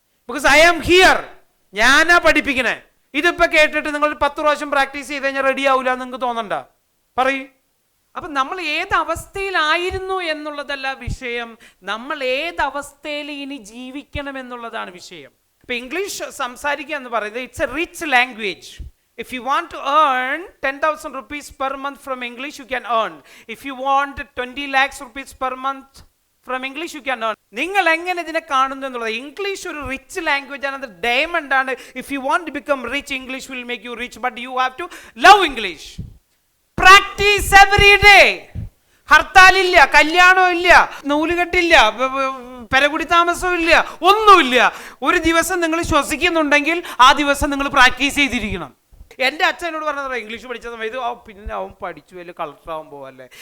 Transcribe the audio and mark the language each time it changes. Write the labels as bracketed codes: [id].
[en] because I am here, [ml] ഞാനാ പഠിപ്പിക്കണേ. ഇതിപ്പോൾ കേട്ടിട്ട് നിങ്ങൾ 10 പ്രാവശ്യം പ്രാക്ടീസ് ചെയ്ത് കഴിഞ്ഞാൽ റെഡി ആവില്ല എന്ന് നിങ്ങൾക്ക് തോന്നണ്ട. പറയൂ. അപ്പം നമ്മൾ ഏത് അവസ്ഥയിലായിരുന്നു എന്നുള്ളതല്ല വിഷയം, നമ്മൾ ഏത് അവസ്ഥയിൽ ഇനി ജീവിക്കണം എന്നുള്ളതാണ് വിഷയം. ഇപ്പം ഇംഗ്ലീഷ് സംസാരിക്കുക എന്ന് പറയുന്നത് [en] It's a rich language. If you want to earn 10,000 rupees per month from English, you can earn. If you want 20 lakhs rupees per month from English, you can earn. [ml] നിങ്ങൾ എങ്ങനെ ഇതിനെ കാണുന്നു എന്നുള്ളത്. ഇംഗ്ലീഷ് ഒരു rich language ആണ്, അത് diamond ആണ്. [en] If you want to become rich, English will make you rich, but you have to love English. Practice every day. [ml] ഹർത്താലില്ല, കല്യാണം ഇല്ല, നൂലുകെട്ടില്ല, പെരകുടി താമസവും ഇല്ല, ഒന്നുമില്ല. ഒരു ദിവസം നിങ്ങൾ ശ്വസിക്കുന്നുണ്ടെങ്കിൽ ആ ദിവസം നിങ്ങൾ പ്രാക്ടീസ് ചെയ്തിരിക്കണം. എൻ്റെ അച്ഛൻ എന്നോട് പറഞ്ഞത്, ഇംഗ്ലീഷ് പഠിച്ച സമയത്ത് പിന്നെ അവൻ പഠിച്ചു വലിയ കളക്ടറാവാൻ പോവല്ലേ.